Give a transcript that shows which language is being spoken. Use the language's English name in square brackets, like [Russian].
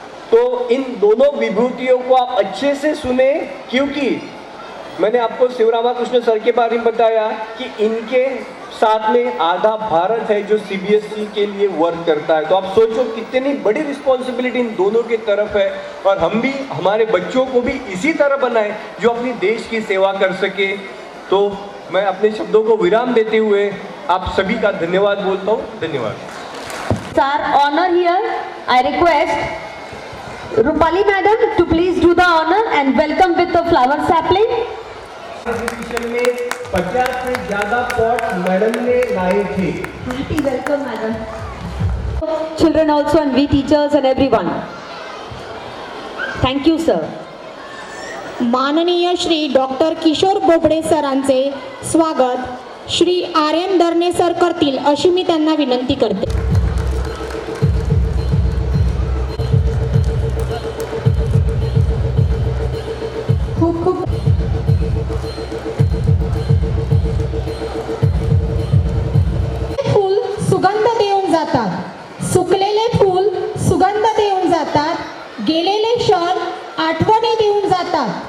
[Hindi] तो इन दोनों विभूतियों को आप अच्छे से सुने, क्योंकि मैंने आपको शिवरामकृष्ण सर के बारे में बताया कि इनके साथ में आधा भारत है जो सीबीएसई के लिए वर्क करता है। तो आप सोचो कितनी बड़ी रिस्पॉन्सिबिलिटी इन दोनों की तरफ है, और हम भी हमारे बच्चों को भी इसी तरह बनाए जो अपनी देश की सेवा कर सके। तो मैं अपने शब्दों को विराम देते हुए आप सभी का धन्यवाद बोलता हूँ। धन्यवाद। [English] Sir, honor here. I request Rupali madam to please do the honor and welcome with the flower sapling. [Hindi] Exhibition में 50 से ज़्यादा पॉट मैडम ने लाए थे। [English] Happy welcome madam. Children also and we teachers and everyone. Thank you sir. [Marathi] माननीय Shri doctor Kishore Bobde सरांचे स्वागत Shri Aryan दर्ने sir करतील अशी मी त्यांना विनंती करते. खूप खूप फूल सुगंध देऊन जातात, सुकलेले फूल सुगंध देऊन जातात, गेलेले क्षण आठवणी देऊन जातात.